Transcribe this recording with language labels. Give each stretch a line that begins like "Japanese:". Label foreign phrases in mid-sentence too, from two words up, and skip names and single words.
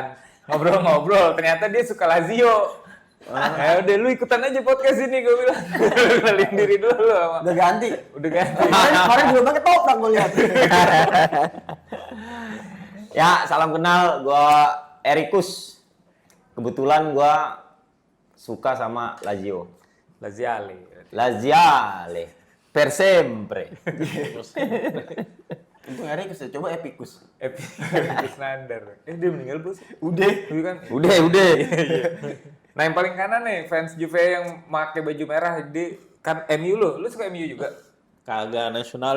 Indonesian: Ngobrol-ngobrol, ternyata dia suka Lazio. Ya udah lu ikutan aja podcast ini, gue bilang. Kenalin diri dulu lu sama. Udah ganti. Kemarin juga pakai toprak gue lihat. Ya, salam kenal, gua Erikus. Kebetulan gua suka sama Lazio.
Italian: Laziale. Per sempre.
Indonesian: Untung Erikus ya, coba Epicus. Epicus Nander. Dia meninggal bos. Udah. Kan? Udah. Nah yang paling kanan nih fans Juve yang pakai baju merah, dia kan MU lu suka MU juga? Kagak nasionalis